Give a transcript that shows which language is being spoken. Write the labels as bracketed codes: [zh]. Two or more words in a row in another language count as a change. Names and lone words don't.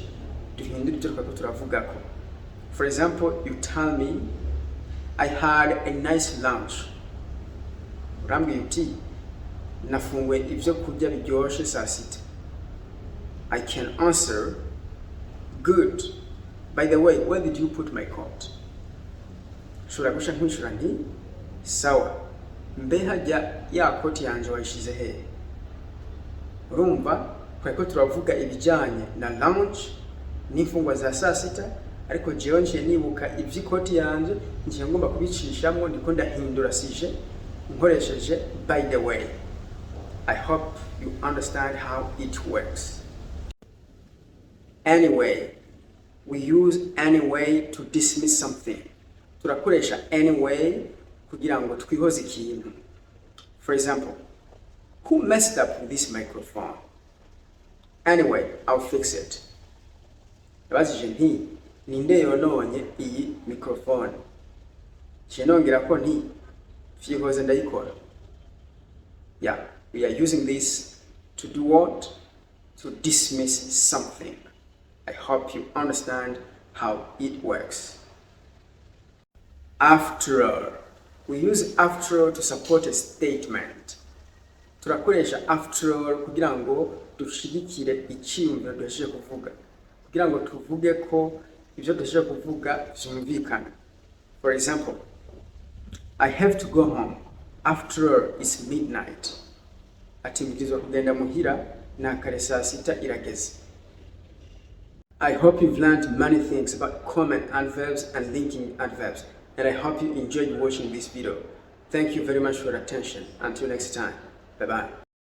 [rn] Duhindure icyo turavugako. [en] For example, you tell me, I had a nice lunch. [rn] Urambwiye uti nafunguye ivyo kurya biryoshe saa sita. [en] I can answer, good. By the way, where did you put my coat? [rn] Shura gusha nkwishura nti sawa, mbe hajya ya koti yanje wayishize he? Urumva ko turavuga ibijyanye na lunch n'imfungwa za saa sita, ariko jewe nje nibuka ivy'ikoti yanje nje ngomba kubicishamo ndiko ndahindura sije nkoresheje [en] by the way. I hope you understand how it works. Anyway, we use anyway to dismiss something. [rn] Turakoresha anyway kugira ngo twihoze ikintu. [en] For example, who messed up with this microphone? Anyway, I'll fix it. [rn] Yabajije nti ninde yononye iyi microphone? Shinongera ko nti vyihoze ndayikora. [en] Yeah, we are using this to do what? To dismiss something. I hope you understand how it works. After all. We use after all to support a statement. [rn] Turakoresha [en] after all [rn] kugira ngo dushigikire icyiyumviro duhejeje kuvuga. Kugira ngo tuvuge ko ibyo duhejeje kuvuga byumvikana. [en] For example, I have to go home. After all, it's midnight. [rn] Ati mbwirizwa kugenda muhira na kare saa sita irageze. [en] I hope you've learned many things about common adverbs and linking adverbs, and I hope you enjoyed watching this video. Thank you very much for your attention. Until next time, bye-bye.